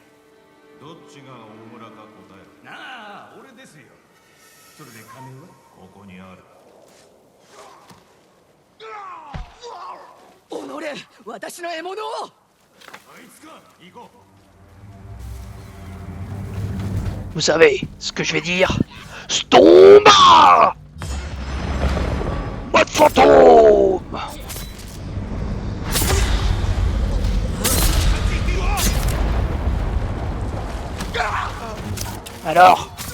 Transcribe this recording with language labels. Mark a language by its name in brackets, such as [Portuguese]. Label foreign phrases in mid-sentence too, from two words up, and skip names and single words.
[Japanese] どっちが大村か答えなあ、俺ですよ。それで金はろ。ここにある。己、私の獲物を。あいつか。行こう。 [French] Vous savez ce que je vais dire? Stomba! Mode fantôme! Alors?